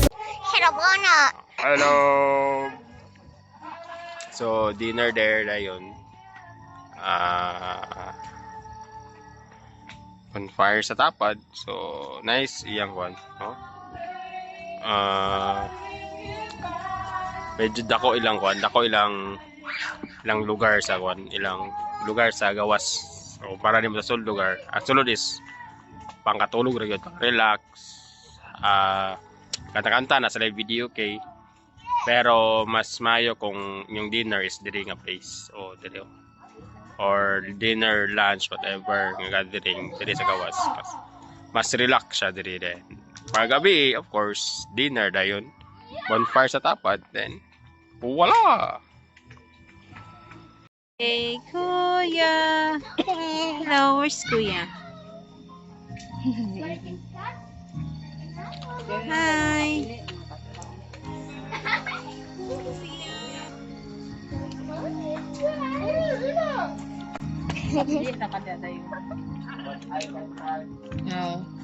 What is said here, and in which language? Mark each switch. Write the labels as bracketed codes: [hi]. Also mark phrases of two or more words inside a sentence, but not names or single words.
[en] Hello. So dinner there dayon. [ceb] Bonfire sa tapad. [en] So nice [ceb] iyang one, no? Medyo dako ilang lugar sa gawas. So para nimo sa sulod lugar. Ang sulod is pangkatulog ra gyud, relax. Kanta-kanta na sa [en] live video okay. [ceb] Pero mas mayo kung yung dinner is diri nga place o diri or [en] dinner, lunch, whatever [ceb] nga gathering diri sa gawas. Mas relax siya diri din. Paggabi, [en] of course, dinner [ceb] dayon. Bonfire sa tapad, then wala. [en] Hey, Kuya. Hello, where's Kuya? Hi. No.